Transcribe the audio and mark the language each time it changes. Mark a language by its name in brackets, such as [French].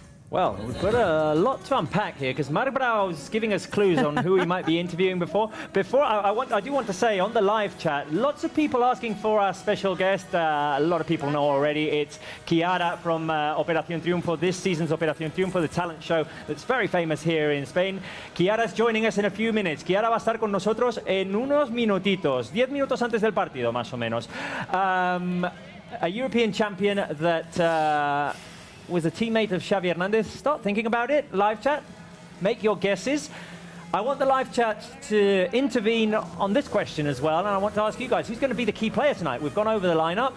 [English] Well, we've got a lot to unpack here, because Marbrao is giving us clues on who we might be interviewing before. I do want to say on the live chat, lots of people asking for our special guest. A lot of people know already. It's Chiara from Operación Triunfo, this season's Operación Triunfo, the talent show that's very famous here in Spain. Chiara's joining us in a few minutes. [Spanish] Chiara va a estar con nosotros en unos minutitos, 10 minutos antes del partido, más o menos. [English] A European champion that was a teammate of Xavi Hernandez. Start thinking about it. Live chat, make your guesses. I want the live chat to intervene on this question as well, and I want to ask you guys, who's going to be the key player tonight? We've gone over the lineup.